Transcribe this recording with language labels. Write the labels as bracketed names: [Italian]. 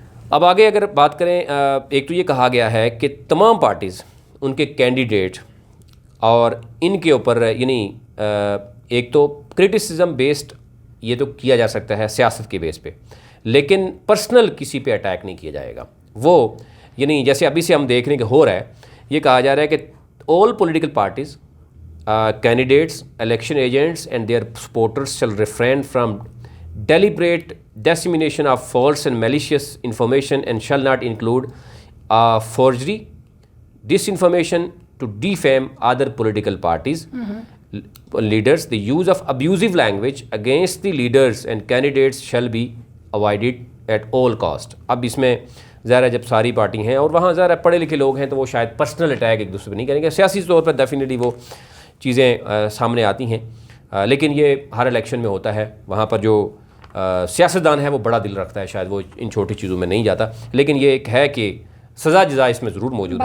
[Urdu] اب آگے اگر بات کریں, ایک تو یہ کہا گیا ہے کہ تمام پارٹیز ان کے کینڈیڈیٹ اور ان کے اوپر یعنی ایک تو کرٹیسزم بیسڈ یہ تو کیا جا سکتا ہے سیاست کے بیس پہ, لیکن پرسنل کسی پہ اٹیک نہیں کیا جائے گا. وہ یعنی جیسے ابھی سے ہم دیکھ رہے ہیں کہ ہو رہا ہے, یہ کہا جا رہا ہے کہ [English] All political parties candidates, election agents and their supporters shall refrain from deliberate dissemination of false and malicious information and shall not include forgery, disinformation to defame other political parties, leaders. The use of abusive language against the leaders and candidates shall be avoided at all cost. [Urdu] اب اس میں ظاہر ہے جب ساری party ہیں اور وہاں ظاہر ہے پڑھے لکھے لوگ ہیں تو وہ شاید پرسنل اٹیک ایک دوسرے پہ نہیں کریں گے. سیاسی طور پر ڈیفینیٹلی وہ چیزیں سامنے آتی ہیں, لیکن یہ ہر الیکشن میں ہوتا ہے. وہاں پر جو سیاستدان ہے وہ بڑا دل رکھتا ہے, شاید وہ ان چھوٹی چیزوں میں نہیں جاتا, لیکن یہ ایک ہے کہ سزا جزا اس میں ضرور موجود ہے.